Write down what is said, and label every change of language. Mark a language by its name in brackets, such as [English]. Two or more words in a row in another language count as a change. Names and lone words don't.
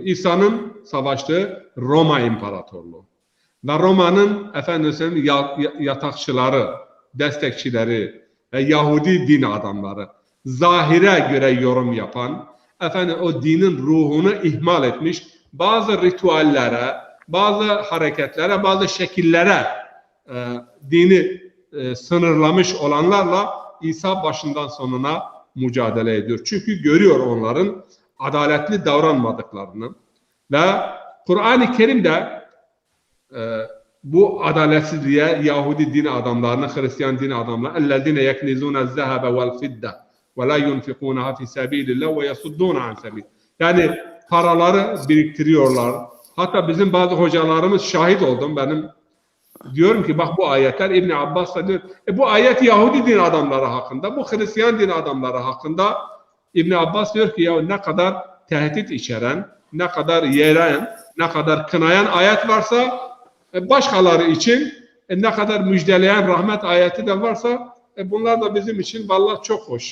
[Turkish] İsa'nın savaştığı Roma İmparatorluğu ve Roma'nın yatakçıları, destekçileri ve Yahudi din adamları, zahire göre yorum yapan, o dinin ruhunu ihmal etmiş, bazı ritüellere, bazı hareketlere, bazı şekillere dini sınırlamış olanlarla İsa başından sonuna mücadele ediyor. Çünkü görüyor onların adaletli davranmadıklarını ve Kur'an-ı Kerim'de bu adaletsizliğe Yahudi din adamlarını, Hristiyan din adamlarını [Arabic] اَلَّذِينَ يَكْنِزُونَ الذَّهَبَ وَالْفِدَّةَ وَلَا يُنْفِقُونَهَا فِي سَب۪يلِ اللّٰهِ وَيَصُدُّونَ عَنْ سَب۪يلِ. [Turkish] Yani paraları biriktiriyorlar. Hatta bizim bazı hocalarımız şahit oldum. Benim diyorum ki bak bu ayetler İbn Abbas da diyor. Bu ayet Yahudi din adamları hakkında, bu Hristiyan din adamları hakkında. İbn Abbas diyor ki ya ne kadar tehdit içeren, ne kadar yeren, ne kadar kınayan ayet varsa başkaları için ne kadar müjdeleyen rahmet ayeti de varsa bunlar da bizim için vallahi çok hoş.